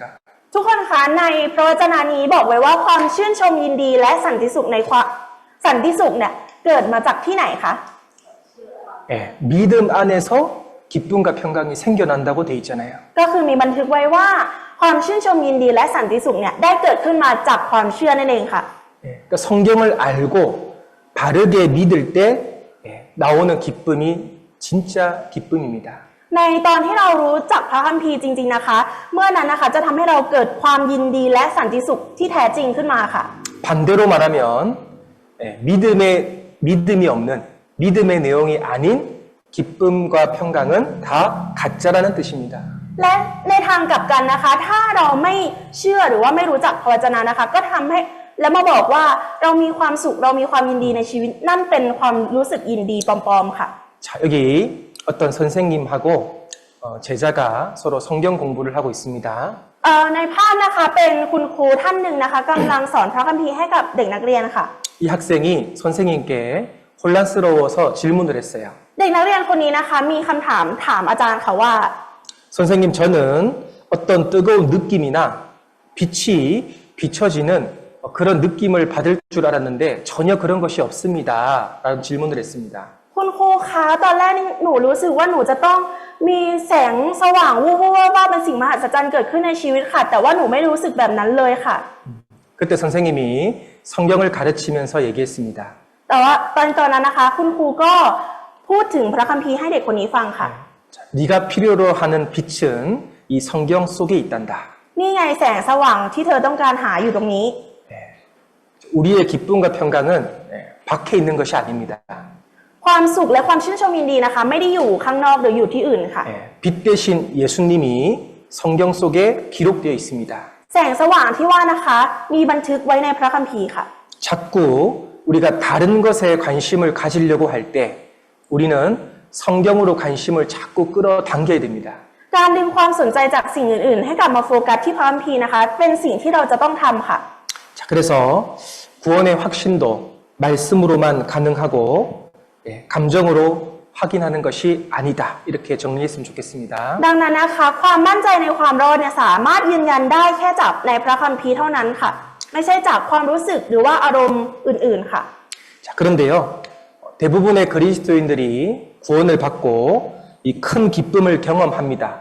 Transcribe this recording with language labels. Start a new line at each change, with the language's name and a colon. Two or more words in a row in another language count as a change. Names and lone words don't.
Thai: ทุกคนคะในพระวจนะนี้บอกไว้ว่าความชื่นชมยินดีและสันติสุขในความสันติสุขเนี่ยเกิดมาจากที่ไหนคะ
Korean: 예, 믿음 안에서 기쁨과 평강이 생겨난다고 돼 있잖아요.
Thai: ก็คือมีบันทึกไว้ว่าความชื่นชมยินดีและสันติสุขเนี่ยได้เกิดขึ้นมาจากความเชื่อนั่นเองค่ะ
Korean: 예, 그러니까 성경을 알고 바르게 믿을 때 예, 나오는 기쁨이 진짜 기쁨입니다.
Thai: ในตอนที่เรารู้จักพระคัมภีร์จริงๆนะคะ เมื่อนั้นนะคะจะทำให้เราเกิดความยินดีและสันติสุขที่แท้จริงขึ้นมาค่ะ
Korean: 반대로 말하면 예, 믿음이 없는 믿음의 내용이 아닌 기쁨과 평강은 다 가짜라는 뜻입니다.
Thai: และในทางกลับกันนะคะ ถ้าเราไม่เชื่อหรือว่าไม่รู้จักพระวจนะนะคะ ก็ทำให้แล้วมาบอกว่าเรามีความสุขเรามีความยินดีในชีวิตนั่นเป็นความรู้สึกยินดีปลอมๆค่ะ
Korean: 자, 여기 어떤 선생님하고 제자가 서로 성경 공부를 하고 있습니다.
Thai: ในภาพนะคะเป็นคุณครูท่านหนึ่งนะคะกำลังสอนพระคัมภีร์ให้กับเด็กนักเรียนค่ะ
Korean: 이 학생이 선생님께 혼란스러워서 질문을 했어요.
Thai: เด็กนักเรียนคนนี้นะคะมีคำถามอาจารย์ค่ะว่า
Korean: 선생님, 저는 어떤 뜨거운 느낌이나 빛이 비춰지는 그런 느낌을 받을 줄 알았는데 전혀 그런 것이 없습니다. 라는 질문을 했습니다.
Thai: คุณครูคะตอนแรกหนูรู้สึกว่าหนูจะต้องมีแสงสว่างวูบว่าเป็นสิ่งมหัศจรรย์เกิดขึ้นในชีวิตค่ะ แต่ว่าหนูไม่รู้สึกแบบนั้นเลยค่ะ
Korean: 그때 선생님이 성경을 가르치면서 얘기했습니다.
Thai: แต่ว่าตอนนั้นนะคะ คุณครูก็พูดถึงพระคัมภีร์ให้เด็กคนนี้ฟังค่ะ
Korean: 자, 네가 필요로 하는 빛은 이 성경 속에 있단다.
Thai: นี่ไงแสงสว่างที่เธอต้องการหาอยู่ตรงนี้
Korean: 우리의 기쁨과 평강은 밖에 있는 것이 아닙니다.
Thai: ความสุขและความชื่นชมยินดีนะคะ ไม่ได้อยู่ข้างนอกหรืออยู่ที่อื่นค่ะ
Korean: 빛 대신 예수님이 성경 속에 기록되어 있습니다.
Thai: แสงสว่างที่ว่านะคะ มีบันทึกไว้ในพระคัมภีร์ค่ะ
Korean: 자꾸 우리가 다른 것에 관심을 가지려고 할 때 우리는 성경으로 관심을 자꾸 끌어당겨야 됩니다.
Thai: การดึงความสนใจจากสิ่งอื่นๆ ให้กลับมาโฟกัสที่พระคัมภีร์นะคะ เป็นสิ่งที่เราจะต้องทำค่ะ
Korean: 자, 그래서 구원의 확신도 말씀으로만 가능하고 감정으로 확인하는 것이 아니다. 이렇게 정리했으면 좋겠습니다.
Thai: ดังนั้นนะคะความมั่นใจในความรอดเนี่ยสามารถยืนยันได้แค่จากในพระคัมภีร์เท่านั้นค่ะ ไม่ใช่จากความรู้สึกหรือว่าอารมณ์อื่นๆค่ะ
Korean: 자, 그런데요. 대부분의 그리스도인들이 구원을 받고 이 큰 기쁨을 경험합니다.